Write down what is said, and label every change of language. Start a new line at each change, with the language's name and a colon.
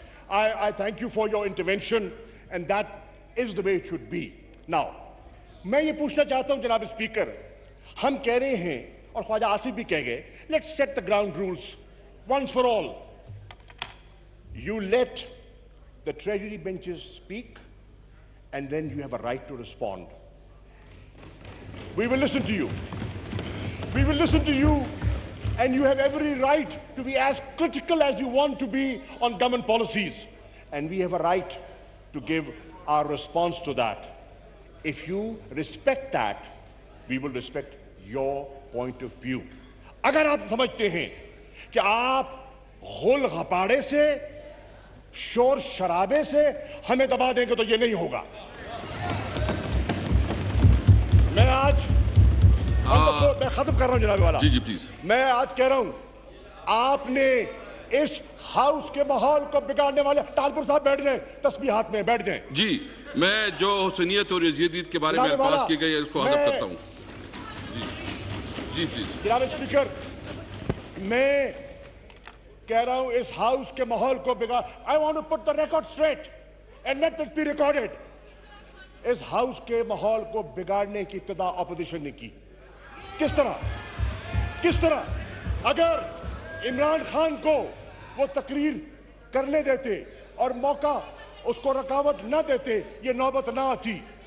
English: I thank you for your intervention and that is the way it should be.
Urdu: Now, میں یہ پوچھنا چاہتا ہوں جناب اسپیکر, ہم کہہ رہے ہیں اور خواجہ آصف بھی کہہ گئے,
English: let's set the ground rules once for all. You let the treasury benches speak and then you have a right to respond. We will listen to you. We will listen to you and you have every right to be as critical as you want to be on government policies. And we have a right to give our response to that. If you respect that, we will respect your point of view.
Urdu: اگر آپ سمجھتے ہیں کہ آپ غل غپاڑے سے, شور شرابے سے ہمیں دبا دیں گے تو یہ نہیں ہوگا. میں آج میں ختم کر رہا ہوں جناب والا. جی پلیز. میں آج کہہ رہا ہوں, آپ نے اس ہاؤس کے ماحول کو بگاڑنے والے, ٹالپور صاحب بیٹھ جائیں, تسبیح ہاتھ میں بیٹھ جائیں. جی, میں جو حسینیت اور یزیدیت کے بارے میں الفاظ کی گئی ہے اس کو حذف کرتا ہوں. جی پلیز. جناب اسپیکر, میں کہہ رہا ہوں اس ہاؤس کے ماحول کو بگاڑ.
English: I want to put the record straight and let it be recorded.
Urdu: اس house کے ماحول کو بگاڑنے کی ابتدا اپوزیشن نے کی. کس طرح اگر عمران خان کو وہ تقریر کرنے دیتے اور موقع اس کو رکاوٹ نہ دیتے, یہ نوبت نہ آتی.